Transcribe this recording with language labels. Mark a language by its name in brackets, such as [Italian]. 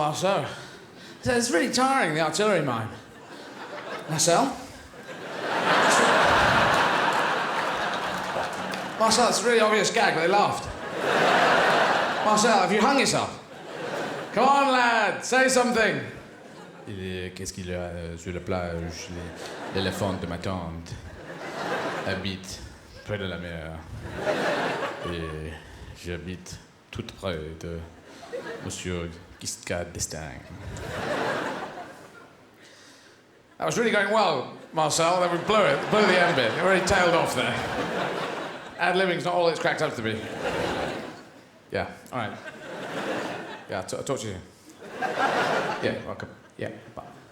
[English] I said, it's really tiring, the artillery mime. Marcel, it's a really obvious gag, but they laughed. Marcel, have you hung yourself? Come on, lad, say something. [French] Qu'est-ce qu'il y a sur la plage? L'éléphant de ma tante habite près de la mer. Et j'habite tout près de Monsieur Giscard d'Estaing. [English] That was really going well, Marcel. Then we blew the end bit. It already tailed off there. Ad-libbing's not all it's cracked up to be. Yeah, all right. Yeah, I'll talk to you. Yeah, welcome. Yeah, bye.